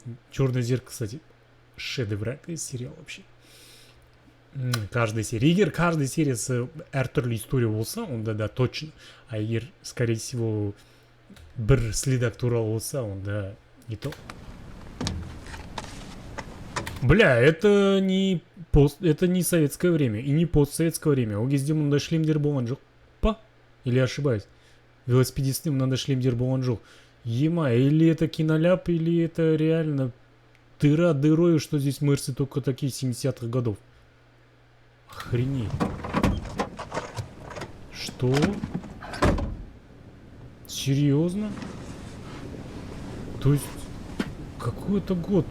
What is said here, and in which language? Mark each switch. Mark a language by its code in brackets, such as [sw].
[ru] Черное зеркало, кстати, шедевральный сериал вообще. Каждая серия с [kk] әртүрлі история болса, онда [ru] да точно. [kk] А егер, [ru] скорее всего, [kk] бір следак туралы болса, онда [ru] не то. Бля, это не советское время и не постсоветское время. [kk] Ол кезде мұнда шлемдер болған жоқ па? [ru] Или ошибаюсь? Велосипедисты [kk] мұнда шлемдер болған жоқ. [ru] Ема, или это киноляп, или это реально дыра дырой, что здесь мэрсы только такие 70-х годов. Охренеть. Что? Серьезно? То есть какой это год?